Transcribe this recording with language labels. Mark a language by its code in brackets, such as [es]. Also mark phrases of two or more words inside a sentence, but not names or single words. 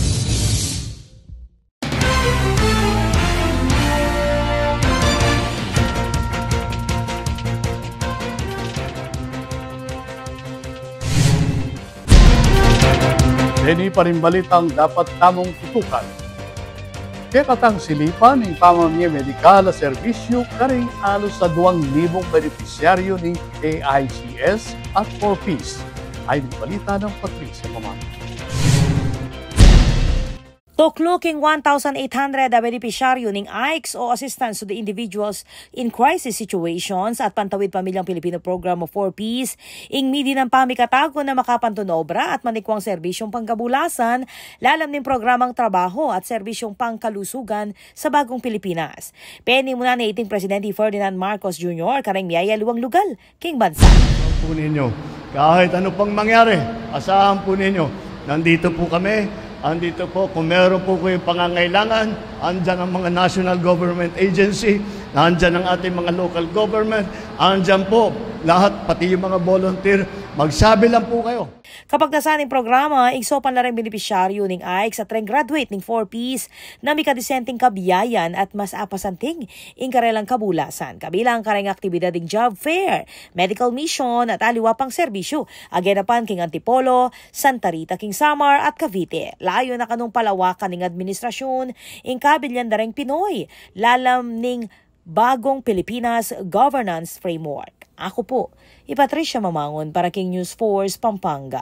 [pam] Dini pa rin balitang dapat tamong tutukan. Kaya katang silipan ng pamamaya medikal na serbisyo karing alos sa 2,000 benepisyaryo ng AICS at 4Ps. Ay di balita ng Patricia Mamano. Tukluking 1,800 na benepisyaryo ng AICS o Assistance to the Individuals in Crisis Situations at Pantawid Pamilyang Pilipino Program of 4Ps, ing midi ng pamikatago na makapantunobra at manikwang serbisyong panggabulasan, lalam ng programang trabaho at serbisyong pangkalusugan sa bagong Pilipinas. Penny muna ni iting Presidente Ferdinand Marcos Jr. kareng miyaya luwang lugal, king bansa. [tl] Po ninyo, kahit ano pang mangyari, asahan po ninyo, nandito po kami. Andito po, kung meron po kayong pangangailangan, andyan ang mga national government agency, andyan ang ating mga local government, andyan po lahat, pati yung mga volunteer, magsabi lang po kayo. [pam] Kapag nasa ning programa, igsopan na rin benepisyaryo ng AICS at rin graduate ng 4Ps na may kadisenteng kabiyayan at mas apasanting ing karelang kabulasan. Kabilang kareng aktibidad ng [en] job fair, medical mission [pam] at aliwa pang serbisyo. Aganapan king Antipolo, Santa Rita, king Samar at Cavite. Layo na kanong palawakan ng administrasyon ing kabilyan na rin Pinoy. Lalam ning bagong Pilipinas Governance Framework. Ako po, Patricia Mamangon para King News Force Pampanga.